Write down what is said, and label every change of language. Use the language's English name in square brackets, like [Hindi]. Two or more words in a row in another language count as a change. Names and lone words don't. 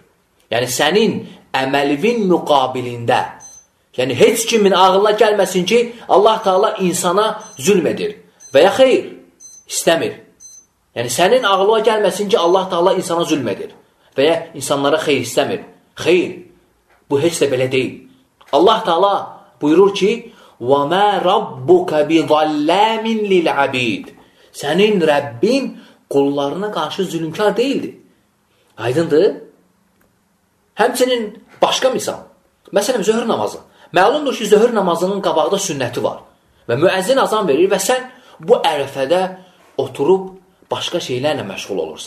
[Azerbaijani] Yəni sənin əməlvin müqabilində, yəni heç kimin ağlına gəlməsin ki, Allah Taala insana zülm edir və ya xeyr, istəmir. Yəni sənin ağlına gəlməsin ki, Allah Taala insana zülm edir və ya insanlara xeyr istəmir. Xeyr, bu heç də belə deyil. Allah Taala buyurur ki, [Arabic] وَمَا رَبُّكَ بِظَلَّامٍ لِلْعَبِيدِ. [Azerbaijani] Sənin Rəbbin qullarına qarşı zülmkar deyildir. Aydındır? Həmçinin başqa misal. Məsələn, zöhr namazı. Məlumdur ki, zöhr namazının qabaqda sünnəti var. Və müəzzin azan verir və sən bu ərəfədə oturub başqa şeylərlə məşğul olursan.